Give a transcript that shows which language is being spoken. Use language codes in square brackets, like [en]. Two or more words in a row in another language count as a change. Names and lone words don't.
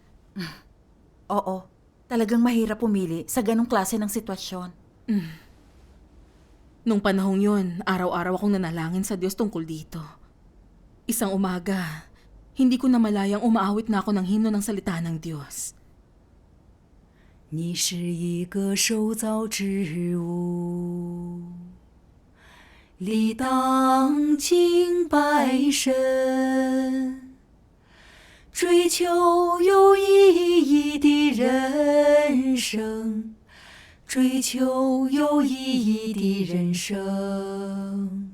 [tl] Oo, talagang mahirap pumili sa ganong klase ng sitwasyon. Nung panahong yun, araw-araw akong nanalangin sa Diyos tungkol dito. Isang umaga, hindi ko na malayang umaawit na ako ng himno ng salita ng Diyos. [zh] 你是一个受造之物，理当敬拜神，追求有意义的人生，追求有意义的人生。